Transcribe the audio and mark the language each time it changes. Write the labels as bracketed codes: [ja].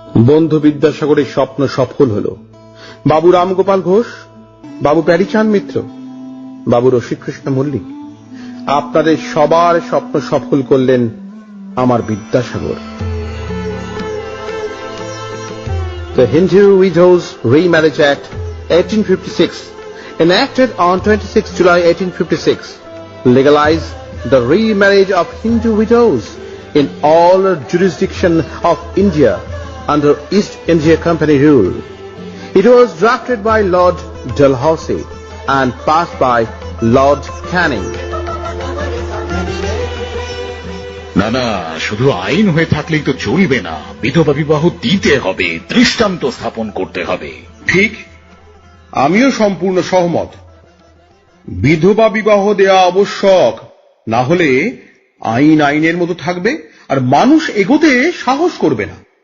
[bn] বন্ধু বিদ্যাসাগরের স্বপ্ন সফল হল। বাবু রামগোপাল ঘোষ, বাবু প্যারীচাঁদ মিত্র, বাবু রসিকৃষ্ণ মল্লিক, আপনাদের সবার স্বপ্ন সফল করলেন আমার Vidyasagar. [en] The Hindu Widows Remarriage Act 1856, enacted on 26 July 1856, legalized the remarriage of Hindu widows in all jurisdiction of India under East India Company rule. It was drafted by Lord Dalhousie and passed by Lord Canning. [bn] না না, শুধু আইন হয়ে থাকলেই তো চলবে না, বিধবা বিবাহ দিতে হবে, দৃষ্টান্ত স্থাপন করতে হবে। ঠিক, আমিও সম্পূর্ণ সহমত। বিধবা বিবাহ দেওয়া আবশ্যক, না হলে আইন আইনের মতো থাকবে আর মানুষ এগোতে সাহস করবে না।